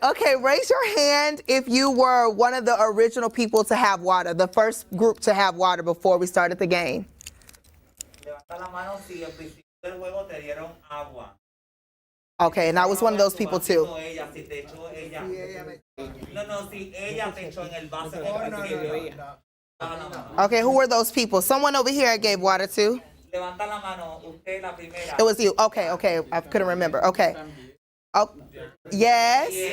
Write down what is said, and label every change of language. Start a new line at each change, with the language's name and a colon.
English: Okay, raise your hand if you were one of the original people to have water, the first group to have water before we started the game.
Spanish: Levanta la mano si al principio del juego te dieron agua.
English: Okay, and I was one of those people too.
Spanish: Ella, si te echó ella. No, si ella te echó en el vaso en el principio.
English: Okay, who were those people? Someone over here I gave water to.
Spanish: Levanta la mano, usted la primera.
English: It was you. Okay, I couldn't remember. Okay. Oh, yes.